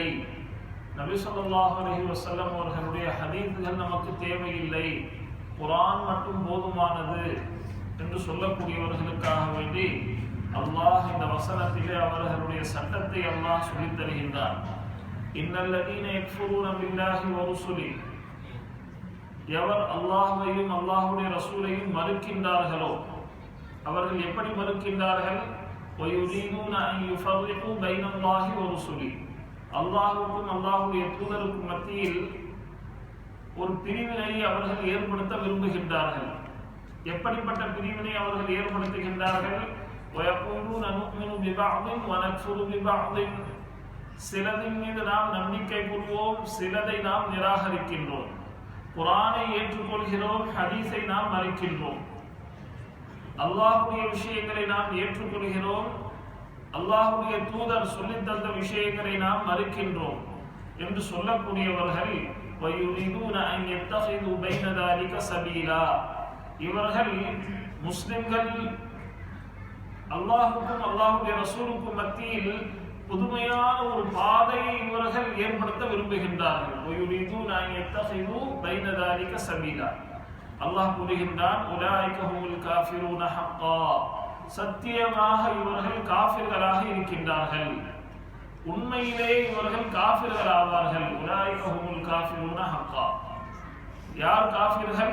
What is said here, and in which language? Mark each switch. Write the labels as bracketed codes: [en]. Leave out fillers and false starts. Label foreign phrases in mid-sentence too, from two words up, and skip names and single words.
[ta] நபி [ar] صلى الله عليه وسلم [ta] அவர்களுடைய ஹதீஸ்கள் நமக்கு தேவையில்லை, குர்ஆன் மட்டும் போதுமானது என்று சொல்லக்கூடியவர்களுக்காக வேண்டி அல்லாஹ் இந்த வசனத்திலே அவர்களுடைய சட்டத்தை அல்லாஹ் சொல்லித் தருகின்றான். [ar] إن الذين يكفرون بالله و رسله. [ta] எவர் அல்லாஹ்வையும் அல்லாஹ்வுடைய ரசூலையும் மறுக்கின்றார்களோ, அவர்கள் எப்படி மறுக்கின்றார்கள்? [ar] وَيُرِيدُونَ أَن يُفَرِّقُوا بَيْنَ اللَّهِ وَرُسُلِهِ. [ta] அல்லாஹ்வுக்கும் அல்லாஹ்வுடைய தூதருக்கும் மத்தியில் ஒரு பிரிவினை அவர்கள் ஏற்படுத்த விரும்புகின்றார்கள். எப்படிப்பட்ட பிரிவினை அவர்கள் ஏற்படுத்துகின்றார்கள்? [ar] وَيَقُولُونَ نُؤْمِنُ بِبَعْضٍ وَنَكْفُرُ بِبَعْضٍ. [ta] சிலதின் மீது நாம் நம்பிக்கை கொள்வோம், சிலதை நாம் நிராகரிக்கின்றோம். குர்ஆனை ஏற்றுக்கொள்கிறோம், ஹதீஸை நாம் மறுக்கின்றோம். அல்லாஹ்வுடைய விஷயங்களை நாம் ஏற்றுக்கொள்கிறோம், அல்லாஹ்வுடைய தூதர் சொல்லித் தந்த விஷயங்களை நாம் மறுக்கின்றோம் என்று சொல்லக்கூடியவர்கள் [ar] وَيُرِيدُونَ أَن يَتَّخِذُوا بَيْنَ ذَلِكَ سَبِيلًا. [ta] இவர்கள் முஸ்லிம்கள் அல்லாஹ்வுக்கும் அல்லாஹ்வுடைய ரசூலுக்கும் மத்தியில் புதுமையான ஒரு பாதையை இவர்கள் ஏற்படுத்த விரும்புகின்றார்கள். [ar] وَيُرِيدُونَ أَن يَتَّخِذُوا بَيْنَ ذَلِكَ سَبِيلًا. அல்லாஹ் கூறுகின்றான், أولئك هم الكافرون حقا. [ta] சத்தியமாக இவர்கள் காஃபிர்களாக இருக்கின்றார்கள், உண்மையிலே இவர்கள் காஃபிர்கள் ஆவார்கள். [ar] أولئك هم الكافرون حقا. யார் காஃபிர்கள்?